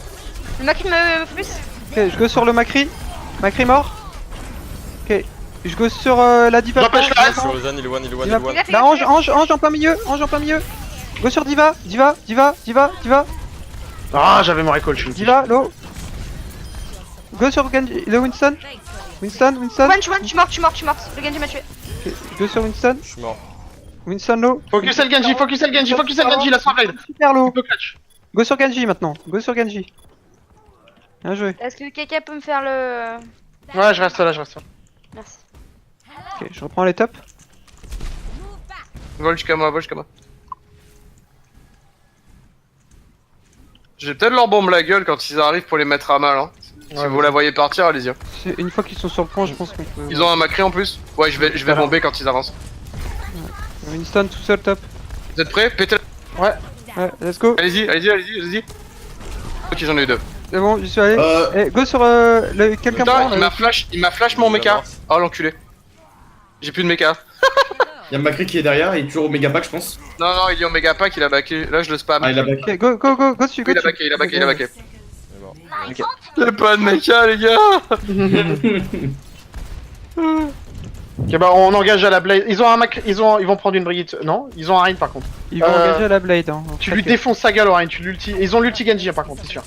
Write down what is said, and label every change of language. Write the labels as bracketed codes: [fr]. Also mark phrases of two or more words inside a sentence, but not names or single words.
[fr] Le Maki me focus. Ok, je go sur le Macri. Macri mort. Ok. Je go sur la Diva. J'empêche la Sur le Zen, il est one. La Ange en plein milieu. Go sur Diva. Ah, j'avais mon recall, je suis Diva, low. Go sur Genji. Le Winston. Winston. One, je suis mort. Le Genji m'a tué. Ok, go sur Winston. Je suis mort. Winston low. Focus le Genji, la soirée. Super low. Peu clutch. Go sur Genji maintenant. Bien joué. Est-ce que quelqu'un peut me faire le... Ouais, je reste là. Merci. Ok, je reprends les tops. Vol jusqu'à moi. J'ai peut-être leur bombe la gueule quand ils arrivent pour les mettre à mal. Hein. Si vous la voyez partir, allez-y. Une fois qu'ils sont sur le point, je pense qu'on peut. Ils ont un Macri en plus. Ouais, je vais bomber quand ils avancent. Winston tout seul top. Vous êtes prêts? Pétez. Ouais, [en] let's go. [fr] Allez-y. Ok, j'en ai eu deux. C'est bon, j'y suis allé. Eh, go sur quelqu'un Putain, prend, il m'a flash mon mecha. Oh l'enculé. J'ai plus de mecha. Y'a Macri qui est derrière, il est toujours au méga pack, je pense. Non, il est en méga pack, il a backé. Là, je le spam. Ah, il a back. Ok, go dessus, go Il a dessus. backé, il a backé. Il est mort. Y'a pas de mecha, les gars. Ok, bah, on engage à la Blade. Ils vont prendre une Brigitte. Non, ils ont un Rein par contre. Ils vont engager à la Blade. Hein. Tu lui défonces sa gueule au Rein, tu l'ulti. Ils ont l'ulti Genji par contre, c'est sûr.